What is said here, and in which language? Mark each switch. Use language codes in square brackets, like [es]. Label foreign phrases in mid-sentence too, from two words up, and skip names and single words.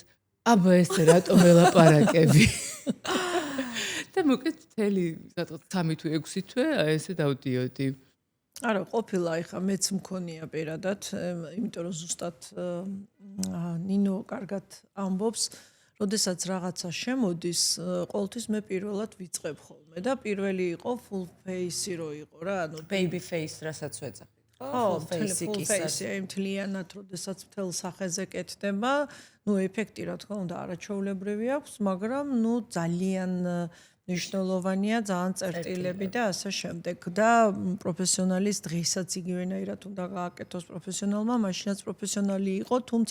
[ka] აბა ესე რატომ ელაპარაკები? და მოკეთ მთელი 3 თუ 6 თვე ესე დავდიოდი. არა, ყოფილა ეხა მეც მქონია პირადად, იმიტომ რომ ზუსტად ნინო კარგად ამბობს, როდესაც რაღაცა შემოდის, ყოველთვის მე პირველად ვიწყებ ხოლმე და პირველი იყო [en] full face- [ka] ი რო იყო რა, ანუ [en] baby face [ka] რასაც ვეძახით. ხო, [en] full face- [ka] ი, აი მთლიანად, როდესაც მთელ სახეზე კეთდება, ნუ ეფექტი რა თქმა უნდა არაჩვეულებრივი აქვს, მაგრამ ნუ ძალიან ნიშნულოვანია ძალიან წერტილები და ასე შემდეგ და პროფესიონალის დღესაც იგივენაირად უნდა გააკეთოს პროფესიონალმა, მაშინაც პროფესიონალი იყო, თუმცა